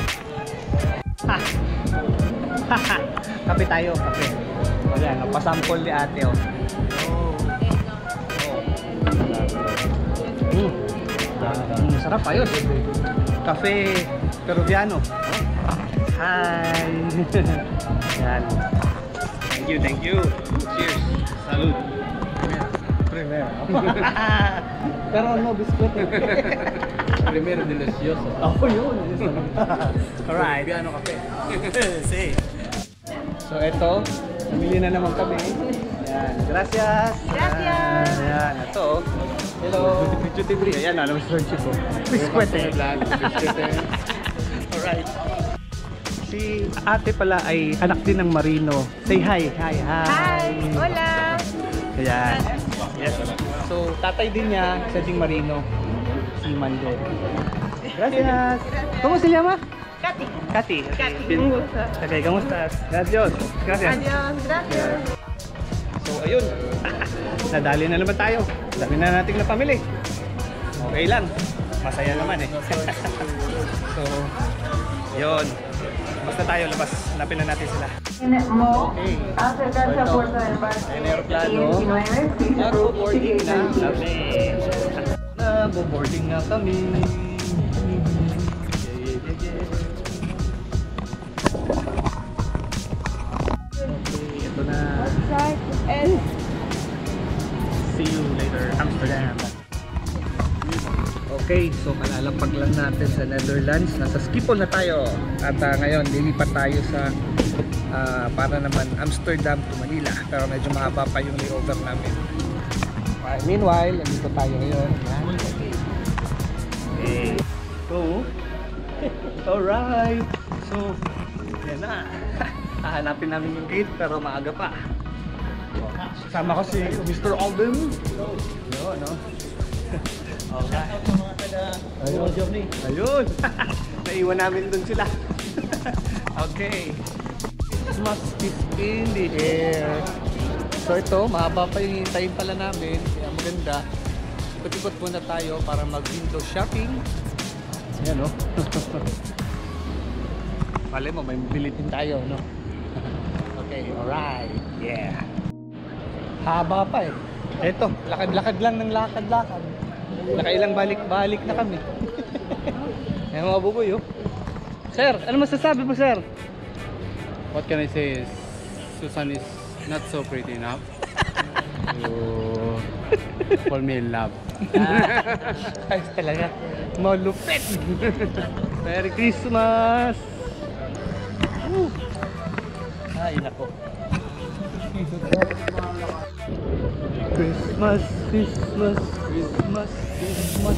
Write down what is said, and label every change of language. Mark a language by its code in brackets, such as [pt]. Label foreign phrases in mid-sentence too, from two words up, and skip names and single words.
[tl] Kape tayo, kape. O yan, pasample ni ate o. Sarap, ayos. [en] Cafe Peruviano. Hi. [tl] Yan. [en] Thank you. Cheers. [es] Salud. Primero. Pero no biscuit. Primero delicioso. [tl] Oh, yun. Alright. Peruviano kape. See. So, eto. Namili na naman kami. Yan. [es] Gracias. Gracias. [tl] Yan. Ito. Hello. [en] Duty free. [tl] Ayan. Alam mo, Sir Chico. Biscuit eh. Alright. Si ate pala ay anak din ng Marino. [en] Say hi. Hi. Hi! Hola! [tl] Ayan. Yes. So, tatay din niya, isa ding Marino. Si Mando. Gracias. [es] ¿Cómo se llama? Katy. Katy. Katy. [tl] Okay, kamusta? [es] Gracias. Gracias. Adios. Gracias. [tl] So, ayun. Nadali na naman tayo. Dami na nating napamili. Okay lang. Masaya naman eh. So, yun. Basta tayo labas. Hanapin na natin sila. Okay. [es] Acercarse a Puerto del Bar. [tl] Ayan, aeroplano. Nag-boarding na kami. Nag-boarding na kami. Okay, ito na. [en] See you later, Amsterdam. [tl] Okay, so malalampag lang natin sa Netherlands. Nasa Schiphol na tayo. At ngayon, lilipat tayo sa para naman Amsterdam to Manila. Pero medyo mahaba pa yung layover namin. Meanwhile, nandito tayo ngayon. [en] Okay. So, alright. [tl] So, yan na. Hahanapin namin yung gate pero maaga pa. Kasama ko si Mr. Alden. Yun, no? Okay. Ayun. Ayun. Naiwan namin dun sila. [en] Okay. Christmas is in the air. [tl] So ito, mahaba pa yung hintayin pala namin. Kaya maganda. Ikot-ikot muna tayo para mag-window shopping. Ayan, no? Pala mo, may bilitin tayo, no? [en] Okay, alright. Yeah. [tl] Haba pa eh. Ito, lakad-lakad lang ng lakad-lakad. Nakailang balik-balik na kami. Ayan mga buboy, oh. Sir, ano masasabi mo, sir? [en] What can I say is Susan is not so pretty enough to fall me in love. [tl] Ayos talaga. Malupit. [en] Merry Christmas. [tl] Ay, nako. [en] Christmas, Christmas, Christmas, Christmas.